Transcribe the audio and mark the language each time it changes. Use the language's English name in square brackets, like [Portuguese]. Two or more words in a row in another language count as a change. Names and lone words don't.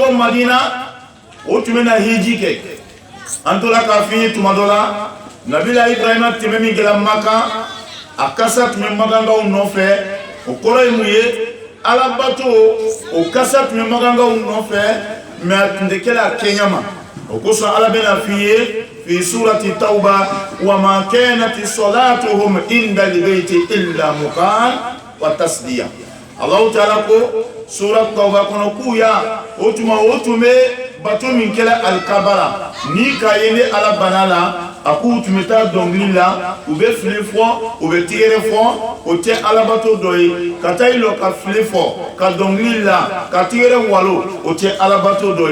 [Bambara] bɔ madina o tun bɛ na hiji kɛ an tora k'a f'i ye tuma dɔ la nabila ibrahima tɛmɛ min kɛra maka a kasa tun bɛ magankaw nɔfɛ o kɔrɔ ye mun ye ala bato o kasa tun bɛ magankaw nɔfɛ mais a tun tɛ kɛla a kɛɲɛ ma o kosɔn ala bɛna f'i ye [Arabic] في سورة التوبة وما كانت صلاتهم عند البيت إلا مكاء وتصدية الله تعالى [Bambara] ko surat tawba kɔnɔ k'u ya o tuma o tun bɛ bato min kɛla alikabara ni k'a ye ne ala bana la a k'u tun bɛ taa dɔnkili la u bɛ fili fɔ u bɛ tigɛrɛ fɔ o tɛ alabato dɔ ye ka taa i lɔ ka fili fɔ ka dɔnkili la ka tigɛrɛ walo o tɛ alabato dɔ